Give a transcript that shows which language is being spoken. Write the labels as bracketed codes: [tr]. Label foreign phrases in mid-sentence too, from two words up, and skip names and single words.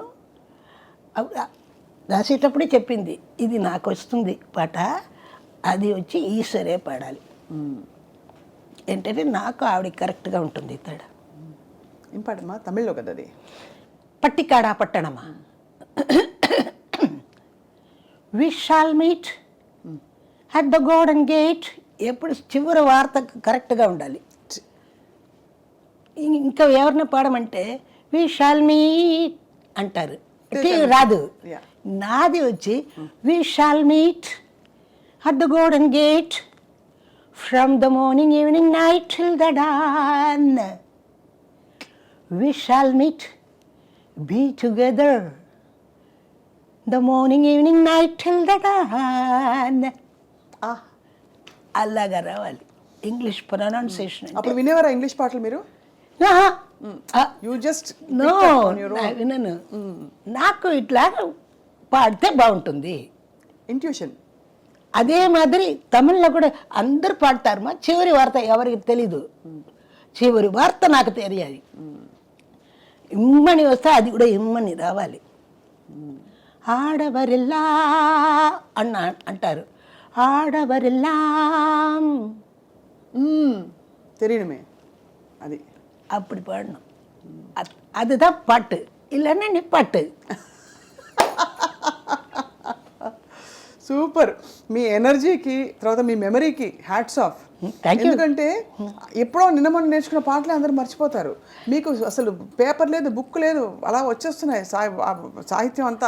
[te] రాసేటప్పుడే చెప్పింది ఇది నాకు వస్తుంది పాట, అది వచ్చి ఈశ్వరే పాడాలి. ఏంటంటే నాకు ఆవిడ కరెక్ట్గా ఉంటుంది. తేడా ఏం పాడమ్మా? తమిళ్లో కదా అది. పట్టికాడా పట్టణమా. [en] We shall meet at the golden gate [te] ఎప్పుడు చివరి వార్త కరెక్ట్గా ఉండాలి. ఇంకా ఎవరిని పాడమంటే [en] we shall meet [te] అంటారు, రాదు. [en] Yeah. [te] నాది వచ్చి [en] we shall meet at the golden gate from the morning evening night till the dawn. we shall meet be together the morning evening night till the dawn. [te] అలాగా రావాలి [en] English pronunciation. [te] అప్పుడు వినేవారా ఇంగ్లీష్ పాటలు మీరు? [en] you just [te] నో, వినను. నాకు ఇట్లా పాడితే బాగుంటుంది. ఇంట్యూషన్. అదే మాదిరి తమిళ్లో కూడా అందరు పాడతారు. మా చివరి వార్త ఎవరికి తెలీదు, చివరి వార్త నాకు తెలియాలి. ఇమ్మని వస్తే అది కూడా ఇమ్మని రావాలి. ఆడవరిల్లా అంటారు, ఆడవరిల్లాం [ta] தெரியணுமே అది. அப்படி பாடணும். அதுதான் பாட்டு, இல்லைன்னா நீ பாட்டு. [te] సూపర్. మీ ఎనర్జీకి తర్వాత మీ మెమరీకి [en] hats off. [te] ఎందుకంటే ఎప్పుడో నిన్న మొన్న నేర్చుకున్న పాటలే అందరూ మర్చిపోతారు. మీకు అసలు పేపర్ లేదు, బుక్ లేదు, అలా వచ్చేస్తున్నాయి సాహిత్యం అంతా.